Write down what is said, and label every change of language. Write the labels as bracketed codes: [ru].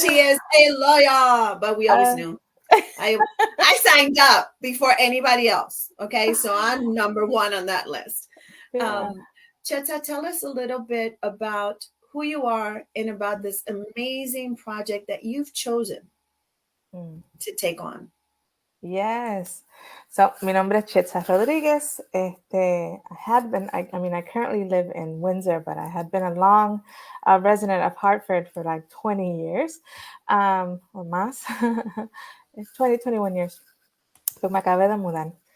[en] She is a lawyer, but we always knew. I signed up before anybody else. Okay, so I'm number one on that list. Yeah. Chiedza, tell us a little bit about who you are and about this amazing project that you've chosen to take on. Yes. So, [es] mi nombre es Chiedza Rodríguez. [en] I currently live in Windsor, but I had been a long resident of Hartford for like 20 years, or más. 21 years. [es] Pues me acabé de mudar.